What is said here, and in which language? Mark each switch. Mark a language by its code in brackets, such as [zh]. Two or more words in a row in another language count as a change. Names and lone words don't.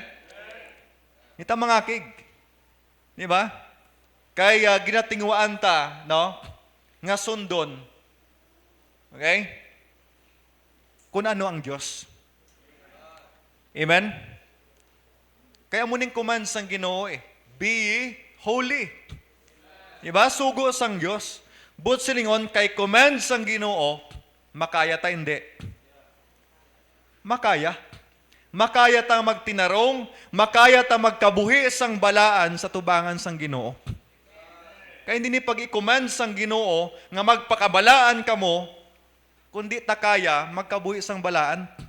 [hil] Hindi ta mangakig. Di ba? Kaya ginatingwaan ta, no, nga sundon. Okay? Kung ano ang Diyos. Amen? Kaya muning command sang Ginoo, [en] be ye holy. [hil] Diba? Sugo sang Diyos. But silingon, kay command sang Ginoo, makaya ta hindi. Makaya. Makaya ta magtinarong, makaya ta magkabuhi sang balaan sa tubangan sang Ginoo. Kaya hindi ni pag-i-command sang Ginoo nga magpakabalaan kamo, kundi ta kaya magkabuhi sang balaan.